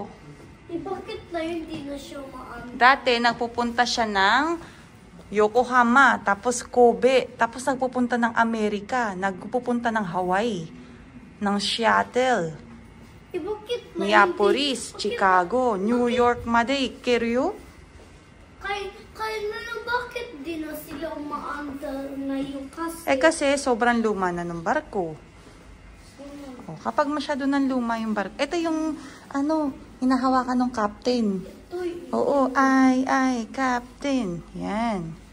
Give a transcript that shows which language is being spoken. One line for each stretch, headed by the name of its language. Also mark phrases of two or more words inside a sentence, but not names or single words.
Filipino: Bakit na hindi na siya maandar? Dati, nagpupunta siya ng Yokohama, tapos Kobe, tapos nagpupunta ng Amerika, nagpupunta ng Hawaii, ng Seattle. bakit
Japanese: Minneapolis, Chicago, New York まで行けるよ。
Filipino: Kaya na lang bakit di na sila umaandar ngayon kasi? Eh kasi sobrang luma na ng barko. Oh, kapag masyado ng luma yung barko. Ito yung ano, hinahawakan ng captain. Uy, Oo, ay, captain. Yan.